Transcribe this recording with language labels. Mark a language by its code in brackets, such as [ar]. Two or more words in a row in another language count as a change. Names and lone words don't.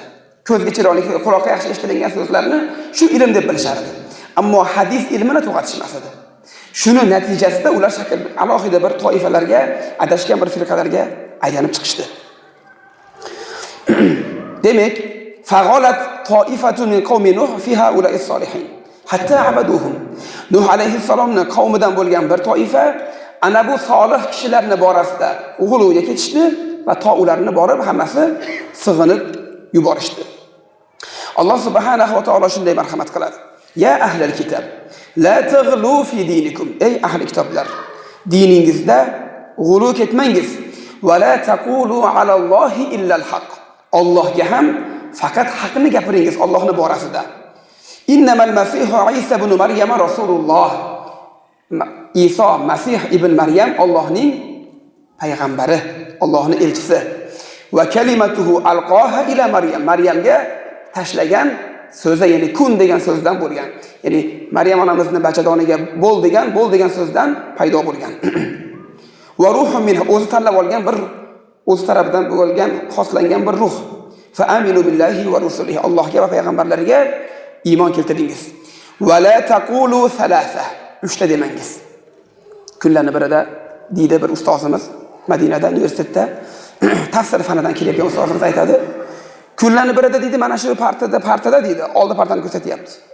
[uz] Ko'zga chiroyli, quloqqa yaxshi eshitilgan so'zlarni shu ilm deb bilishar edi. Ammo hadis ilmini to'g'atishmas edi. Shuni natijasida ular alohida bir toifalarga, adashgan bir firqalarga aylanib chiqishdi. [ar] Demak, فغلت طائفة من قوم نوح في هؤلاء الصالحين. حتى عبدوهم. [uz] Nuh alayhissalomning qavmidan bo'lgan bir toifa ana bu solih kishilarni borasida g'uluga ketishdi va to ularni borib hammasi sig'inib yuborishdi. Alloh [ar] سبحانه وتعالى [uz] shunday marhamat qiladi. [ar] يا أهل الكتاب لا تغلوا في دينكم. [uz] Ey ahli kitoblar, diningizda g'ulu ketmangiz. [ar] ولا تقولوا على الله إلا الحق. [uz] Allohga ham faqat haqni gapiringiz Allohning borasida. [ar] إنما المسيح عيسى ابن مريم رسول الله. [uz] Iso Masih ibn Maryam Allohning payg'ambari, Allohning elchisi. [ar] وكلمته ألقاها إلى مريم. [uz] Maryamga tashlagan so'zi, ya'ni kun degan so'zdan bo'lgan. Ya'ni Maryam onamizning bachadoniga bo'l degan so'zdan paydo bo'lgan. [ar] وروح منه, [uz] o'zi tanlab olgan bir o'zi tarafidan bo'lgan, xoslangan bir ruh. [ar] فآمنوا بالله ورسله. [uz] Allohga va payg'ambarlariga iymon keltiringiz. [ar] ولا تقولوا ثلاثة. [uz] 3 ta demangiz. Kunlarning birida deydi bir ustozimiz Madinada universitetda tafsir fanidan kelgan ustozimiz aytadi. Kunlarning birida deydi, mana shu partada deydi, oldi partani ko'rsatyapti.